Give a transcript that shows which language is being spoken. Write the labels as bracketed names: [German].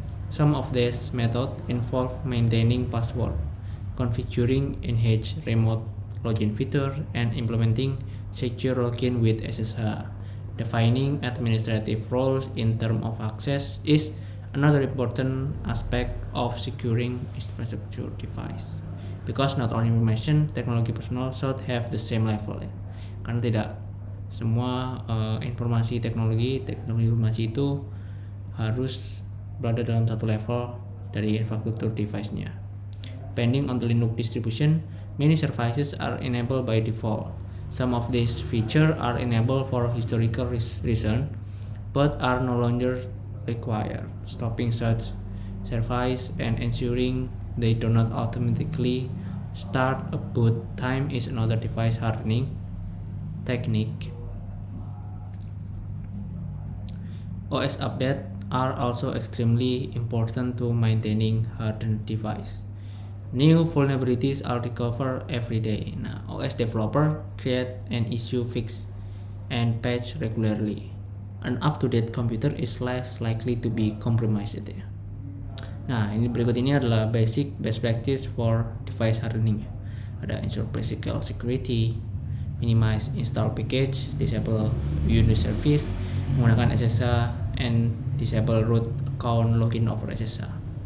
[English] Some of these methods involve maintaining password, configuring enhanced remote login feature, and implementing secure login with SSH. Defining administrative roles in terms of access is another important aspect of securing infrastructure device. Because not all information technology personnel should have the same level ya. [Indonesian] Karena tidak semua informasi teknologi informasi itu harus berada dalam satu level dari infrastruktur device-nya. [English] Depending on the Linux distribution, many services are enabled by default. Some of these features are enabled for historical reasons, but are no longer required. Stopping such services and ensuring they do not automatically start a boot time is another device hardening technique. OS updates are also extremely important to maintaining hardened device. New vulnerabilities are discovered every day. Nah, OS developer create an issue, fix, and patch regularly. An up-to-date computer is less likely to be compromised ya. Nah, [Indonesian] ini berikut ini adalah [English] basic best practice for device hardening. Ada ensure physical security, minimize install package, disable Unix service, menggunakan SSH, and disable root account login over SSH.